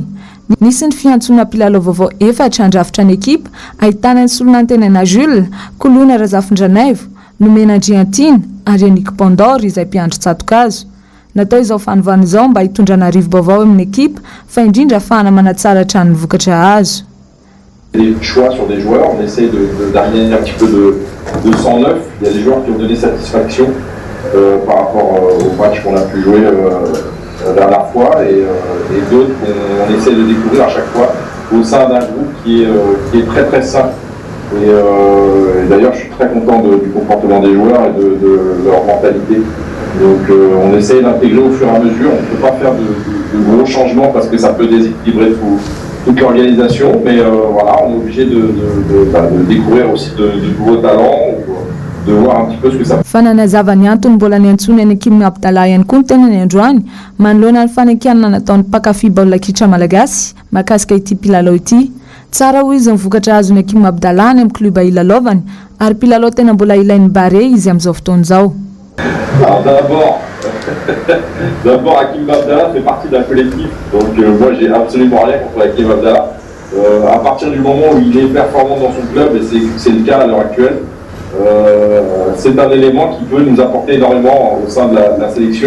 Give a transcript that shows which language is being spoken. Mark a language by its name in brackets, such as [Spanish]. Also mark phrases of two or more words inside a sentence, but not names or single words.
[Malagasy] Nisy ny fiantsona mpilalao vaovao efatra andrafitra ny ekipa ahitana ny Solonantenana Jules, Koloina Razafindranaivo, Nomena Andriatina ary Yannick Pandor izay mpiandry tsatokazo. Natao izao fanovana izao mba hitondrana arivo vaovao amin'ny ekipa fa indrindra ahafahana manatsara hatrany ny vokatra azo. [French] Des choix sur des joueurs, on essaie d'amener un petit peu de sang neuf. Il y a des joueurs qui ont donné satisfaction par rapport au match qu'on a pu jouer la dernière fois et d'autres qu'on essaie de découvrir à chaque fois au sein d'un groupe qui est très très sain. Et d'ailleurs je suis très content du comportement des joueurs et de leur mentalité. Donc on essaye d'intégrer au fur et à mesure, on ne peut pas faire de gros changements parce que ça peut déséquilibrer toute l'organisation, mais voilà, on est obligé de découvrir aussi de nouveaux talents, de voir un petit peu ce que ça peut. [Malagasy] Fananazava ny antony mbola niantsony any Hakim Abdallah ihany koa ny tena ny androany manoloana ny fanenkianana nataon'ny mpakafy baolina kitra malagasy mahakasika ity mpilalao ity. Tsara hoy izy ny vokatra azony Hakim Abdallah any amin'ny kluba ilalaovany ary mpilalao tena mbola ilain'ny bare izy amin'izao fotoana izao. [French] Alors d'abord Hakim Abdallah fait partie d'un collectif, donc moi j'ai absolument rien contre Hakim Abdallah. À partir du moment où il est performant dans son club, et c'est le cas à l'heure actuelle, c'est un élément qui peut nous apporter énormément au sein de la sélection.